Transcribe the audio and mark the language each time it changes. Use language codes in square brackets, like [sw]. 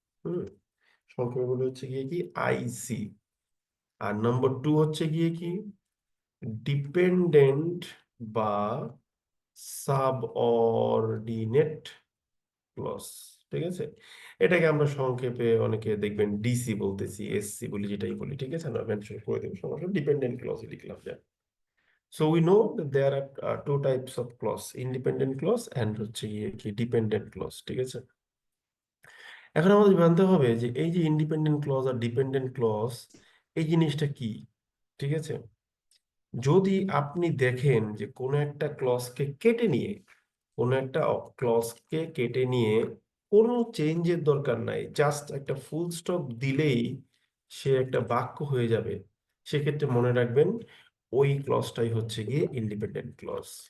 [bn] হুম, সংক্ষেপে বলি হচ্ছে গিয়ে কি আইসি। আর নম্বর টু হচ্ছে গিয়ে কি ডিপেন্ডেন্ট বা সাবঅর্ডিনেট ক্লজ, ঠিক আছে? এটাকে আমরা সংক্ষেপে অনেকে দেখবেন ডিসি বলতেছি, এসসি বলি, যেটাই বলি, ঠিক আছে? আমরা মেনশন করে দেবো, সমস্যা ডিপেন্ডেন্ট ক্লজ লিখলাম যা। [en] So we know that there are two types of clause, independent clause and [bn] হচ্ছে গিয়ে কি [en] dependent clause, [bn] ঠিক আছে? এখন আমাদের জানতে হবে যে এই যে ইন্ডিপেন্ডেন্ট ক্লজ আর ডিপেন্ডেন্ট ক্লজ, এই জিনিসটা কি, ঠিক আছে? যদি আপনি দেখেন যে কোনো একটা ক্লজকে কেটে নিয়ে, কোনো একটা ক্লজকে কেটে নিয়ে কোনো চেঞ্জের দরকার নাই, জাস্ট একটা ফুল স্টপ দিলেই সে একটা বাক্য হয়ে যাবে, সেক্ষেত্রে মনে রাখবেন ওই ক্লজটাই হচ্ছে গিয়ে ইন্ডিপেন্ডেন্ট ক্লজ।